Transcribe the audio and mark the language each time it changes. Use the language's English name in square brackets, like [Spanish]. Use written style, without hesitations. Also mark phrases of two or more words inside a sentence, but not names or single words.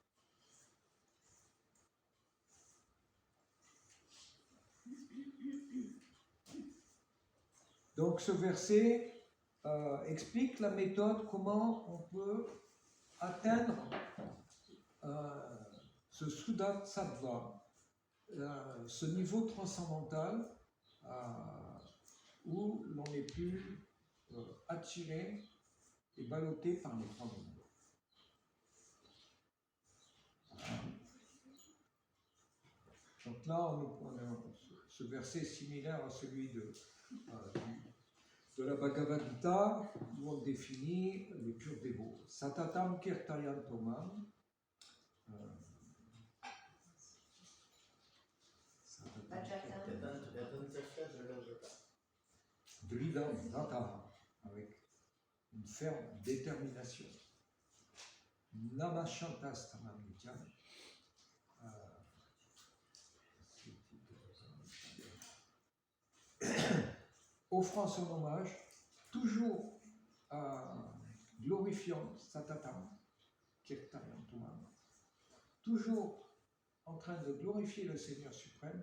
[French] Donc ce verset explique la méthode, comment on peut atteindre ce Suddha Sattva, ce niveau transcendantal où l'on n'est plus attiré et ballotté par les trois mondes. Donc là, on a ce verset est similaire à celui de la Bhagavad Gita, où on définit les purs dévots. [Sanskrit] Satatam kirtayantomam. Dridam Vrata, [French] avec une ferme détermination. [Sanskrit] Namashantastamam Nityam. [French] Offrant son hommage, toujours glorifiant [Sanskrit] Satatam, Kirtayantumam, [French] toujours en train de glorifier le Seigneur suprême.